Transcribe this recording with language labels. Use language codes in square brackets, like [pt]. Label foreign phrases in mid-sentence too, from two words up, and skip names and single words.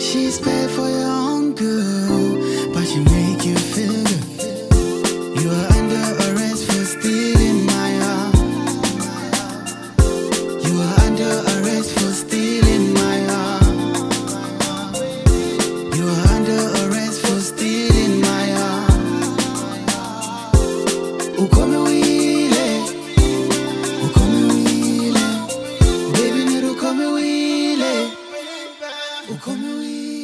[en] She's bad for your own good, but she make you feel good. You are under arrest for stealing my heart. You are under arrest for stealing my heart. You are under arrest for stealing my heart. [bem] Ukome wile, ukome wile, baby niru ukome wile, ukome wile.